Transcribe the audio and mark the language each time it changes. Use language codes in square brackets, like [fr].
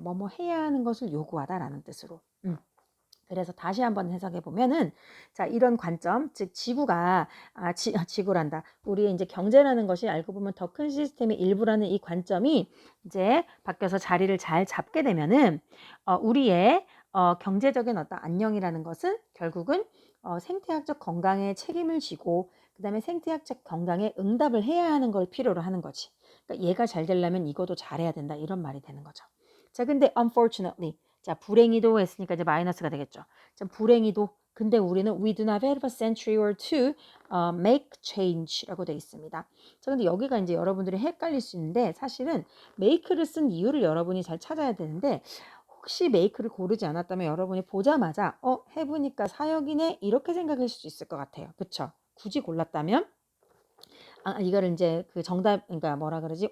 [ko] 뭐뭐 해야 하는 것을 요구하다라는 뜻으로. 그래서 다시 한번 해석해 보면은 자 이런 관점 즉 지구가 지구란다 우리의 이제 경제라는 것이 알고 보면 더 큰 시스템의 일부라는 이 관점이 이제 바뀌어서 자리를 잘 잡게 되면은 우리의 경제적인 어떤 안녕이라는 것은 결국은 생태학적 건강에 책임을 지고 그다음에 생태학적 건강에 응답을 해야 하는 걸 필요로 하는 거지. 그러니까 얘가 잘 되려면 이것도 잘해야 된다 이런 말이 되는 거죠. 자 근데 unfortunately 자, 불행히도 했으니까 이제 마이너스가 되겠죠. 자, 불행히도. 근데 우리는 [en] we do not have a century or two make change [ko] 라고 되어 있습니다. 자, 근데 여기가 이제 여러분들이 헷갈릴 수 있는데 사실은 make를 쓴 이유를 여러분이 잘 찾아야 되는데 혹시 make를 고르지 않았다면 여러분이 보자마자 해보니까 사역이네 이렇게 생각할 수 있을 것 같아요. 그쵸? 굳이 골랐다면 이거를 이제 그 정답, 그러니까 뭐라 그러지?